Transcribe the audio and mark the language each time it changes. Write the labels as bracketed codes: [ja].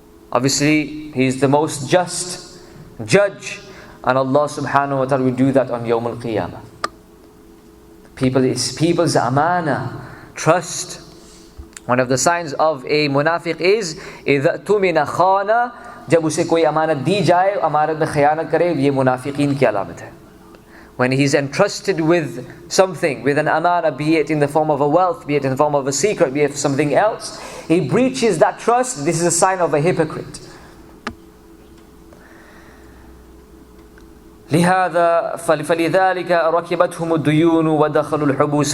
[en] Obviously, He is the most just judge. And Allah subhanahu wa ta'ala will do that on Yawm al-Qiyamah. It's people's amana, trust. One of the signs of a munafiq is [ar] إِذَا تُمِنَ خَانَ [ur] جب اسے کوئی امانت دی جائے امانت میں خیانت کرے، یہ منافقین کی علامت ہے. [en] When he is entrusted with something, with an amana, be it in the form of a wealth, be it in the form of a secret, be it something else, he breaches that trust. This is a sign of a hypocrite. [ar] فَلِذَلِكَ رَكِبَتْهُمُ الدُّيُونُ وَدَخَلُوا الْحُبُوسِ.